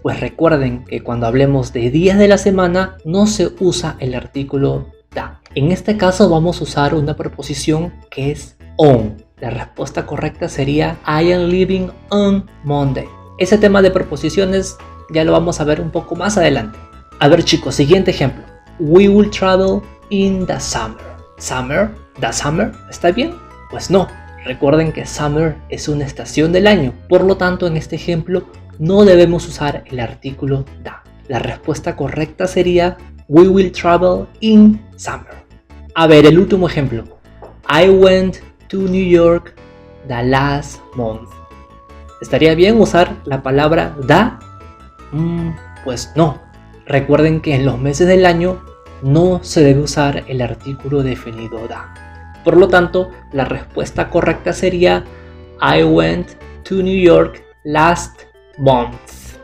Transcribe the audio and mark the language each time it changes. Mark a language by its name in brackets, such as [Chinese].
[Spanish] Pues recuerden que cuando hablemos de días de la semana no se usa el artículo da. En este caso vamos a usar una preposición que es on. La respuesta correcta sería [English] I am leaving on Monday. [Spanish] Ese tema de preposiciones ya lo vamos a ver un poco más adelante. A ver chicos, siguiente ejemplo. [English] We will travel in the summer. [Spanish] ¿Summer? ¿The summer? ¿Está bien? Pues no. Recuerden que summer es una estación del año. Por lo tanto, en este ejemplo no debemos usar el artículo da. La respuesta correcta sería [English] We will travel in summer. [Spanish] A ver, el último ejemplo. [English] I went to New York the last month. [Spanish] ¿Estaría bien usar la palabra da? Pues no. Recuerden que en los meses del año no se debe usar el artículo definido da. Por lo tanto, la respuesta correcta sería [English] I went to New York last month.